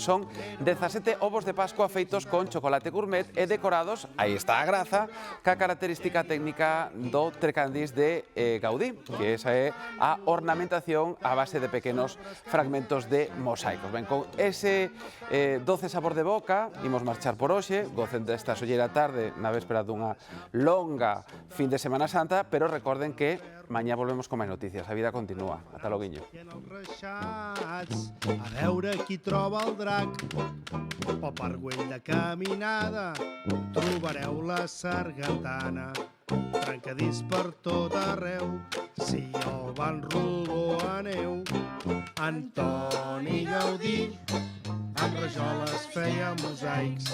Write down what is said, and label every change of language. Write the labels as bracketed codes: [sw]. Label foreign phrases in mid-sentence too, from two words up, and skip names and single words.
[gl] Son 17 ovos de Pascua feitos con chocolate gourmet e decorados, aí está a graza, ca característica técnica do trecandís de Gaudí, que esa é a ornamentación a base de pequenos fragmentos de mosaicos. Ben, con ese doce sabor de boca, imos marchar por hoxe, gocen desta solleira tarde na véspera dunha longa fin de Semana Santa, pero recorden que mañá volvemos con máis noticias. A vida continúa. Ata loguiño. [ca] A veure qui troba el drac. Pel Parguell de caminada trobareu la sargantana. Trencadís per tot arreu. Si el Van Rodó aneu. Antoni Gaudí amb rajoles feia mosaics.